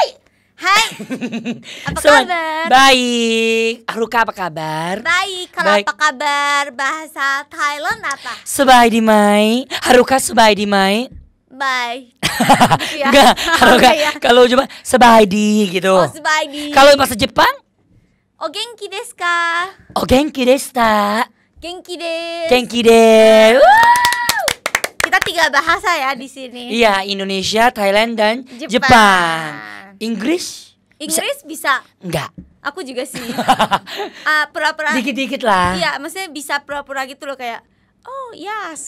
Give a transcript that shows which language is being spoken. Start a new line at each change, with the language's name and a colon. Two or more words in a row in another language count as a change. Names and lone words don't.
Indonesian: Hai. Apa kabar? Baik. Haruka apa kabar? Baik, kalau apa kabar bahasa Thailand apa?
Thai: สบายดีไหม. Haruka สบายดีไหม.
Indonesian: Bye. Gitu ya? Enggak, Haruka. Ya. Kalau cuma
Thai: สบายดี
Indonesian: gitu.
Thai: Oh, subaidi.
Indonesian: Kalau bahasa Jepang?
Japanese: お元気ですか? お元気ですた? 元気です. 元気です.
Indonesian: Kita 3 bahasa ya di sini. Iya, Indonesia, Thailand dan Jepang. Inggris bisa. Enggak. Aku juga sih. Pura-pura. Dikit-dikit lah. Iya, maksudnya bisa pura-pura gitu loh kayak
English: oh yes.